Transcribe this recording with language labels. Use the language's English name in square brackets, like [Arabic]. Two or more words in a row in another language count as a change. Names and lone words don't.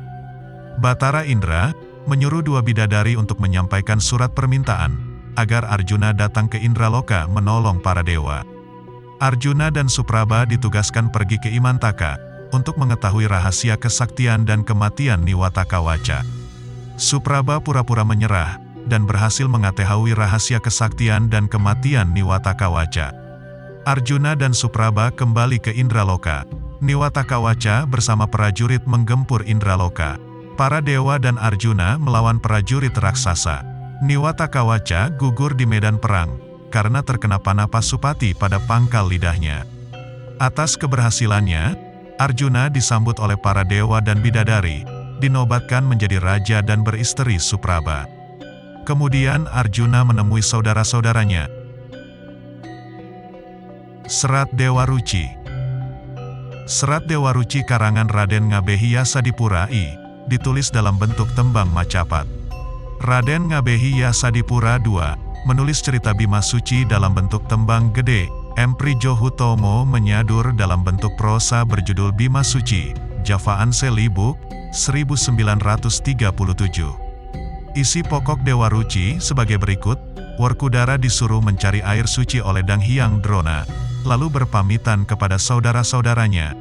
[Indonesian] Batara Indra menyuruh 2 bidadari untuk menyampaikan surat permintaan, agar Arjuna datang ke Indraloka menolong para dewa. Arjuna dan Supraba ditugaskan pergi ke Imantaka, untuk mengetahui rahasia kesaktian dan kematian Niwatakawaca. Supraba pura-pura menyerah, dan berhasil mengetahui rahasia kesaktian dan kematian Niwatakawaca. Arjuna dan Supraba kembali ke Indraloka. Niwatakawaca bersama prajurit menggempur Indraloka. Para dewa dan Arjuna melawan prajurit raksasa. Niwatakawaca gugur di medan perang, karena terkena panah Pasupati pada pangkal lidahnya. Atas keberhasilannya, Arjuna disambut oleh para dewa dan bidadari, dinobatkan menjadi raja dan beristri Supraba. Kemudian Arjuna menemui saudara-saudaranya. Serat Dewa Ruci. Serat Dewa Ruci karangan Raden Ngabehi Yasadipura I, ditulis dalam bentuk tembang macapat. Raden Ngabehi Yasadipura II menulis cerita Bima Suci dalam bentuk tembang gede. M. Prijohutomo menyadur dalam bentuk prosa berjudul Bima Suci, Java Anseli Book, 1937. Isi pokok Dewa Ruci sebagai berikut: Werkudara disuruh mencari air suci oleh Dang Hyang Drona, lalu berpamitan kepada saudara-saudaranya.